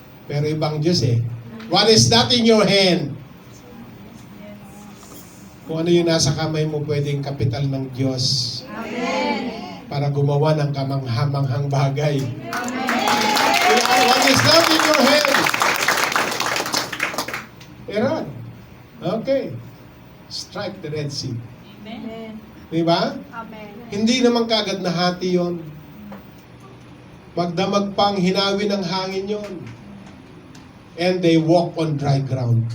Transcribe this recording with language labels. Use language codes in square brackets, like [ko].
[tl] Pero ibang Diyos [en] What is that in your hand? [tl] Kung ano yung nasa kamay mo, pwedeng kapital ng Diyos. Amen. Para gumawa ng kamanghamanghang bagay. Amen. [en] What is that in your hand? Iran. Okay. Strike the Red Sea. Amen. [tl] Diba? Amen. Hindi naman kagad nahati yon. Magdamag pang hinawi ng hangin yon. [en] And they walk on dry ground.